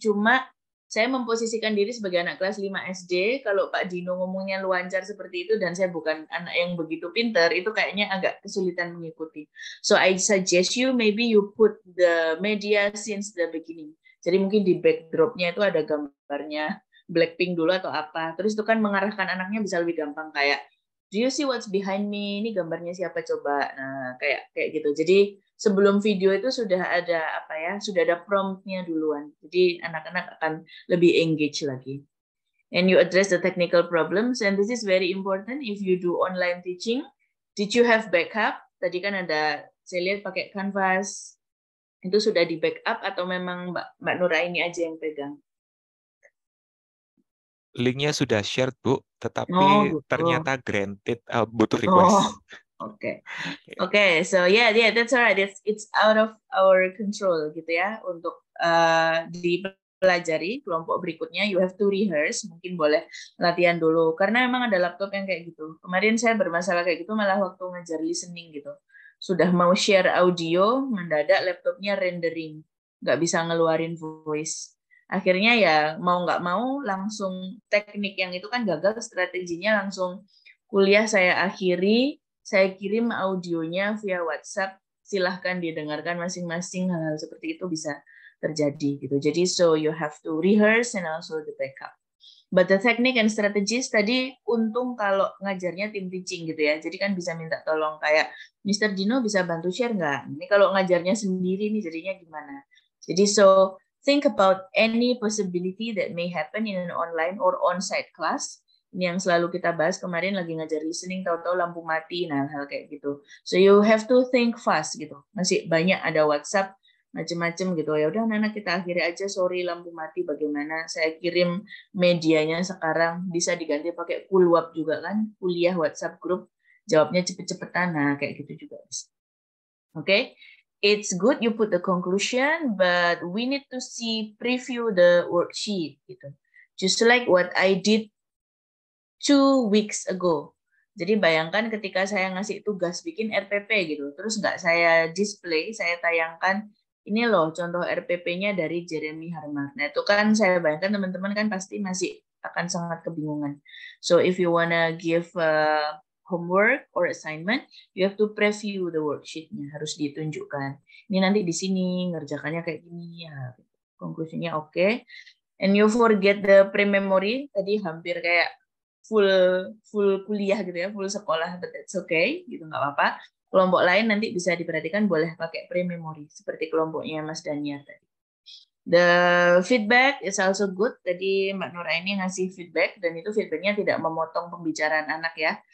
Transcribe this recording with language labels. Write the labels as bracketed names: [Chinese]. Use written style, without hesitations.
[Indonesian] Cuma saya memposisikan diri sebagai anak kelas 5 SD, kalau Pak Dino ngomongnya luancar seperti itu, dan saya bukan anak yang begitu pintar, itu kayaknya agak kesulitan mengikuti. [English] So I suggest you, maybe you put the media since the beginning. [Indonesian] Jadi mungkin di backdrop-nya itu ada gambarnya Blackpink dulu atau apa. Terus itu kan mengarahkan anaknya bisa lebih gampang, kayak, [English] do you see what's behind me? [Indonesian] Ini gambarnya siapa coba? Nah, kayak gitu. Jadi sebelum video itu sudah ada sudah ada prompt-nya duluan. Jadi anak-anak akan lebih engage lagi. [English] And you address the technical problems, and this is very important if you do online teaching. Did you have backup? [Indonesian] Tadi kan ada, saya lihat pakai Canvas. Itu sudah di backup atau memang Mbak Nuraini aja yang pegang? Linknya sudah share, Bu, tetapi ternyata granted, butuh request. [English] Okay, so yeah, that's alright. It's out of our control [Indonesian] gitu ya untuk dipelajari kelompok berikutnya. [English] You have to rehearse. [Indonesian] Mungkin boleh latihan dulu karena memang ada laptop yang kayak gitu. Kemarin saya bermasalah kayak gitu malah waktu ngajar listening gitu. Sudah mau share audio, mendadak laptopnya rendering, nggak bisa ngeluarin voice. Akhirnya ya mau nggak mau langsung teknik yang itu kan gagal, strateginya langsung kuliah saya akhiri. Saya kirim audionya via WhatsApp, silahkan didengarkan masing-masing, hal-hal seperti itu bisa terjadi gitu. [English] Jadi so you have to rehearse and also the backup. But the technique and strategies [Indonesian] tadi untung kalau ngajarnya tim teaching gitu ya. Jadi kan bisa minta tolong kayak Mr. Dino bisa bantu share nggak? Ini kalau ngajarnya sendiri nih jadinya gimana? [English] Jadi so think about any possibility that may happen in an online or on-site class. [Indonesian] Ini yang selalu kita bahas kemarin lagi ngajar listening, tahu-tahu lampu mati, nah hal kayak gitu. [English] So you have to think fast gitu. [Indonesian] Masih banyak ada WhatsApp macam-macam gitu. Ya udah anak-anak kita akhiri aja, sorry lampu mati bagaimana? Saya kirim medianya sekarang bisa diganti pakai Kulwap juga kan, kuliah WhatsApp group, jawabnya cepet-cepetan, nah kayak gitu juga bisa. Okay? [English] It's good you put the conclusion, but we need to see preview the worksheet gitu. Just like what I did 2 weeks ago. [Indonesian] Jadi bayangkan ketika saya ngasih tugas bikin RPP gitu, terus nggak saya display, saya tayangkan, ini loh contoh RPP-nya dari Jeremy Harmar. Nah itu kan saya bayangkan teman-teman kan pasti masih akan sangat kebingungan. [English] So if you wanna give homework or assignment, you have to preview the worksheet-nya, [Indonesian] harus ditunjukkan. Ini nanti di sini ngerjakannya kayak gini ya. Konklusinya oke. [English] And you forget the pre-memory, [Indonesian] tadi hampir kayak full kuliah gitu ya, full sekolah, [English] but that's okay, [Indonesian] gitu nggak apa-apa. Kelompok lain nanti bisa diperhatikan boleh pakai pre-memory seperti kelompoknya Mas Daniel tadi. [English] The feedback is also good. [Indonesian] Tadi Mbak Nuraini ngasih feedback dan itu feedbacknya tidak memotong pembicaraan anak ya.